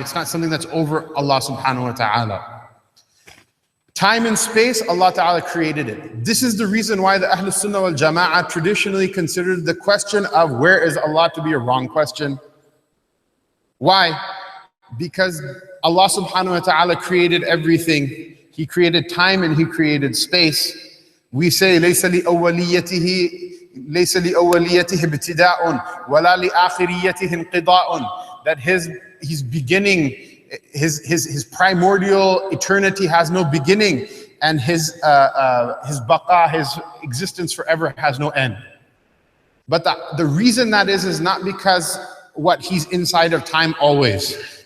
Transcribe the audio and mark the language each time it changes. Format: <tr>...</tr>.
<en>It's not something that's over Allah subhanahu wa ta'ala. Time and space, Allah Ta'ala created it. This is the reason why the Ahlul Sunnah wal Jama'ah traditionally considered the question of where is Allah to be a wrong question. Why? Because Allah subhanahu wa ta'ala created everything. He created time and He created space.</en> <ar>We say, لَيْسَ لِأَوَّلِيَّتِهِ ابْتِدَاءٌ وَلَا لِآخِرِيَّتِهِ انْقِضَاءٌ.</ar> <en>That His beginning, His primordial eternity has no beginning, and His baqa, His existence forever has no end. But the reason that is not because what He's inside of time always.</en>